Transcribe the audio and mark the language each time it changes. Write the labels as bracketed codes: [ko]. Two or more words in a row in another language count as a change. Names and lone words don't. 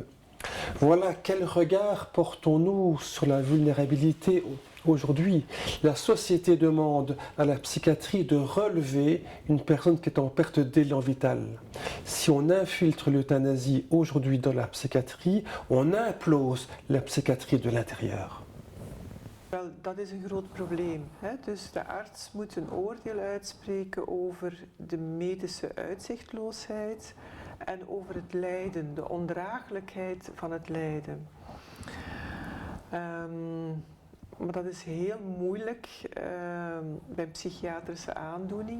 [fr] Voilà quel regard portons-nous sur la vulnérabilité aujourd'hui. La société demande à la psychiatrie de relever une personne qui est en perte d'élan vital. Si on infiltre l'euthanasie aujourd'hui dans la psychiatrie, on implose la psychiatrie de l'intérieur. [nl] Wel, dat is een groot probleem. Hè? Dus de arts moet een oordeel uitspreken over de medische uitzichtloosheid en over het lijden, de ondraaglijkheid van het lijden. Maar dat is heel moeilijk bij psychiatrische aandoening.